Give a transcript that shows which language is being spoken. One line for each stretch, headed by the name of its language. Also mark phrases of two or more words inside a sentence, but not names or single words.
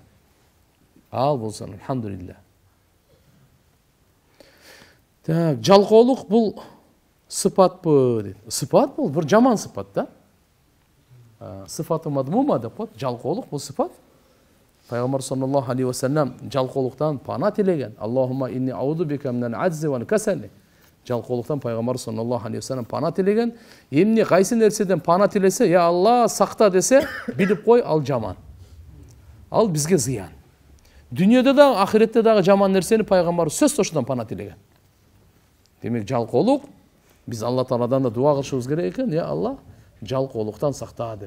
Kyrgyz: Ал болсун, алхамдулилля. Так, жалкоолук бул сыпатпы дейт. Сыпат бул бир жаман сыпат да.
Arabic: صفة مذمومة
Kyrgyz: деп коет. Жалкоолук бул сыпат. Пайгамбар
Arabic: صلى الله عليه وسلم
Kyrgyz: жалкоолуктан пана тилеген.
Arabic: اللهم إني أعوذ بك من العجز والكسل.
Kyrgyz: Жалкоолуктан пайгамбар
Arabic: صلى الله عليه وسلم
Kyrgyz: пана тилеген. Эмне кайсы нерседен пана тилесе, я Алла сакта десе, билип кой, ал жаман. Ал бизге зыян. Дүйнөдө да, ахиретте дагы жаман нерсени пайгамбар сөз ошондон пана тилеген. Демек, жалкоолук биз Алла Тааладан да дуа кылышыбыз керек экен, я Алла, жалкоолуктан сакта деп.